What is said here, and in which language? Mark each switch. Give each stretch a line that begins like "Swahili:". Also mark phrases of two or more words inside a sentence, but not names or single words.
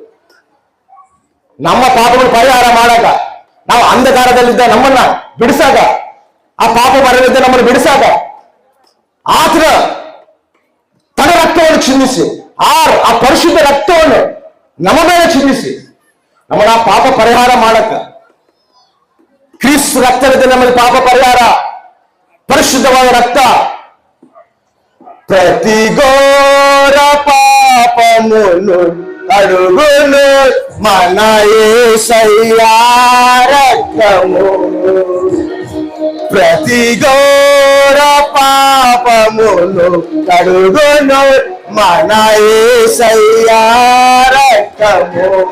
Kannada: ನಮ್ಮ ಪಾಪಗಳು ಪರಿಹಾರ ಮಾಡಾಕ, ನಾವು ಅಂಧಕಾರದಲ್ಲಿದ್ದ ನಮ್ಮನ್ನ ಬಿಡಿಸಾಕ, ಆ ಪಾಪ ಮರಲಿದ್ದ ನಮ್ಮನ್ನು ಬಿಡಿಸಾಕ ಆತನ ತನ್ನ ರಕ್ತವನ್ನು ಚಿಂದಿಸಿ, ಆ ಪರಿಶುದ್ಧ ರಕ್ತವನ್ನು ನಮ್ಮ ಮೇಲೆ ಚಿಂದಿಸಿ ನಮ್ಮನ್ನ ಪಾಪ ಪರಿಹಾರ ಮಾಡಕ. ಕ್ರಿಸ್ತ ರಕ್ತವಿದೆ ನಮ್ಮಲ್ಲಿ ಪಾಪ ಪರಿಹಾರ, ಪರಿಶುದ್ಧವಾದ ರಕ್ತ.
Telugu: ప్రతి ఘోర పాపమును అడుగును మన యేసయ్య రక్తము. ప్రతి ఘోర పాపమును కడుగును మన యేసయ్యా రక్తము.